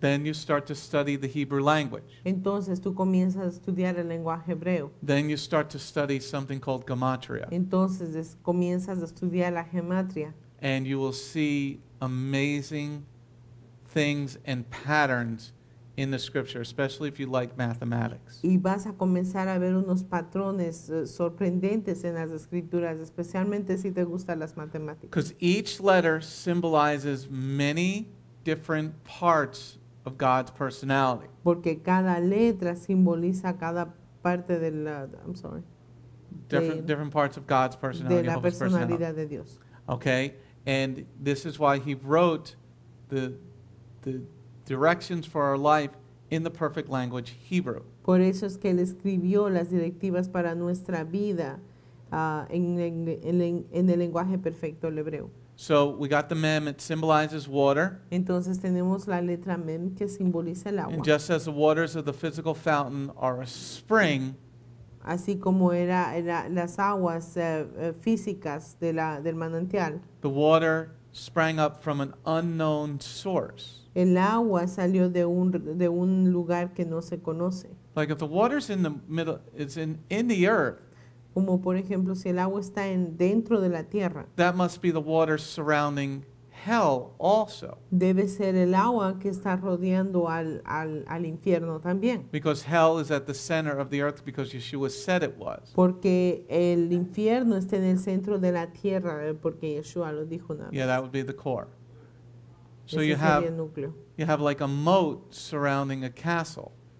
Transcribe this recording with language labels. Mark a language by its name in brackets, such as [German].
[English] then you start to study the Hebrew language. [Spanish] entonces tú comienzas a estudiar el lenguaje hebreo. [English] Then you start to study something called gematria. [Spanish] Entonces comienzas a estudiar la gematria. [English] And you will see amazing things and patterns in the scripture, especially if you like mathematics. [Spanish] Y vas a comenzar a ver unos patrones sorprendentes en las escrituras, especialmente si te gustan las matemáticas. [English] Because each letter symbolizes many different parts of God's personality. [Spanish] Porque cada letra simboliza cada parte de la, [English] Different parts of God's [Spanish] de [English] personality. [Spanish] la [English] of his personality. [Spanish] personalidad de Dios. [English] Okay? And this is why he wrote the directions for our life in the perfect language Hebrew. [Spanish] Por eso es que él escribió las directivas para nuestra vida en el lenguaje perfecto, el hebreo. [English] So we got the mem, it symbolizes water. [Spanish] Entonces tenemos la letra mem que simboliza el agua. [English] And just as the waters of the physical fountain are a spring, [Spanish] Así como las aguas físicas del manantial, [English] the water sprang up from an unknown source. [Spanish] el agua salió de un lugar que no se conoce. [English] Like if the water's in the middle, it's in the earth, [Spanish] Como por ejemplo, si el agua está dentro de la tierra, [English] that must be the water surrounding hell also. [Spanish] debe ser el agua que está rodeando al infierno también. [English] Because hell is at the center of the earth because Yeshua said it was. [Spanish] Porque el infierno está en el centro de la tierra, porque Yeshua lo dijo una vez. [English] Yeah, that would be the core. So [Spanish] Ese [English] you [Spanish] sería el [English] have [Spanish] núcleo. [English] like a moat surrounding a castle